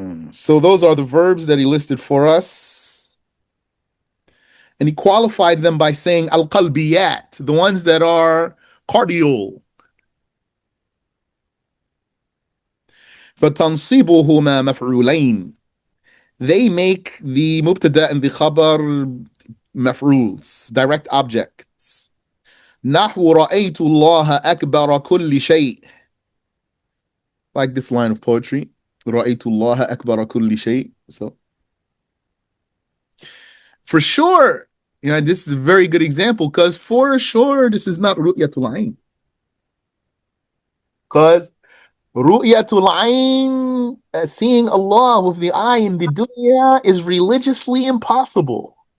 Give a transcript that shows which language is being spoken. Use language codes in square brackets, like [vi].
[en] So those are the verbs that he listed for us. And he qualified them by saying al-qalbiyat, the ones that are cardial. [ar] فَتَنْصِبُهُمَا مَفْعُولَيْن. [en] They make the mubtada and the khabar maf'uls, direct objects. [ar] نحو رأيت الله أكبر كل شيء. [en] Like this line of poetry. [ar] رأيت الله أكبر كل شيء. So [en] For sure. Yeah, this is a very good example because for sure this is not ru'yatul ayn. Because ru'yatul ayn, seeing Allah with the eye in the dunya, is religiously impossible.